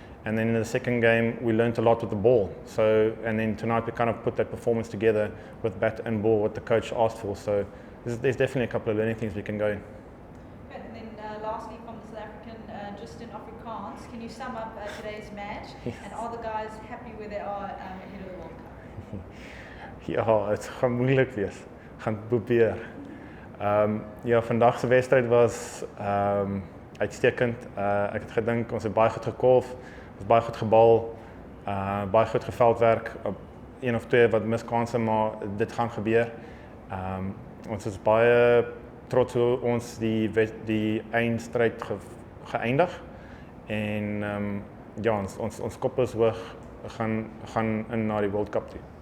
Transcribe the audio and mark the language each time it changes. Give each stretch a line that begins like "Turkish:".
English: And then in the second game, we learned a lot with the ball. So, and then tonight we kind of put that performance together with bat and ball, what the coach asked for. So there's definitely a couple of learning things we can go in. Good. And then lastly, from the South African, just in Afrikaans, can you sum up today's match? Yes. And are the guys happy where they are ahead of the World Cup?
Afrikaans: Ja, het gaan moeilijk wees. Gaan probeer. Ja, vandag se wedstryd was uitstekend. Ek het gedink ons het baie goed gekolf. Ons baie goed gebal, baie goed geveldwerk, op 1 of 2 wat miskanse, maar dit gaan gebeur. Ons is baie trots hoe ons die eindstryd geëindig, en ja, ons kop is hoog, gaan in na die World Cup toe.